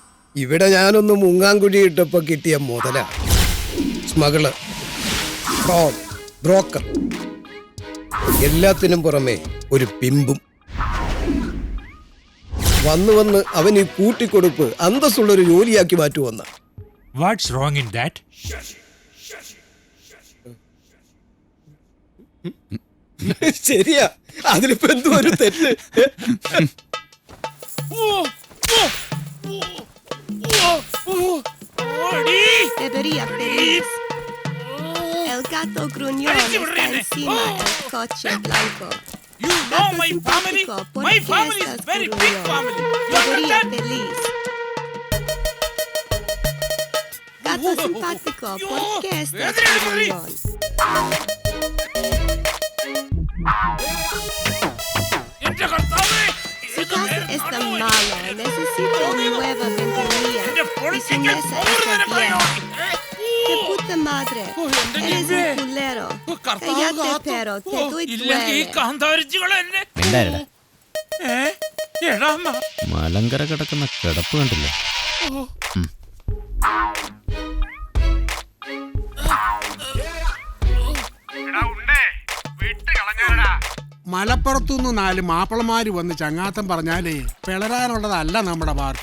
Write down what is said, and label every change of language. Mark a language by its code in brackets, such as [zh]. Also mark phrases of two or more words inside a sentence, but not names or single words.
[ml] ഇവിടെ ഞാനൊന്ന് മുങ്ങാങ്കുഴി ഇട്ടപ്പോ കിട്ടിയ മുതല. സ്മഗള്, ഫ്രോഡ്, ബ്രോക്കർ, എല്ലാത്തിനും പുറമെ ഒരു പിമ്പും. വന്ന് വന്ന് അവൻ ഈ കൂട്ടിക്കൊടുപ്പ് അന്തസ്സുള്ളൊരു ജോലിയാക്കി മാറ്റുവന്ന. [en] What's wrong in that? [ml] ശരിയാ, അതിലിപ്പോ എന്തോ ഒരു തെറ്റ്. [es] Debería feliz. El gato gruñón está encima del coche blanco. [en] You know my family? [es] ¿Por [en] My [es] qué [en] family is [es] estás [en] very big [es] gruñón? [en] family. You [es] Debería [en] understand? [es] feliz. Gato simpático, ¿por qué estás gruñón? [ml] എന്റെ കർത്താവേ, [es] Su casa está mala, necesito una nueva ventanilla. Y su mesa está vieja. ¡Qué puta madre! Eres un culero. Cállate, pero te doy [ml] ഇല്ലെങ്കിൽ ഈ [es] duele. [ml] കാന്താരിച്ചുകളെ എന്നെ മിണ്ടായിരടാ. എടാ മലങ്കര കിടക്കുന്ന കിടപ്പ് കണ്ടില്ല. മലപ്പുറത്തുനിന്ന് 4 മാപ്പിളമാര് വന്ന് ചങ്ങാത്തം പറഞ്ഞാലേ പിളരാനുള്ളതല്ല നമ്മുടെ പാർട്ടി.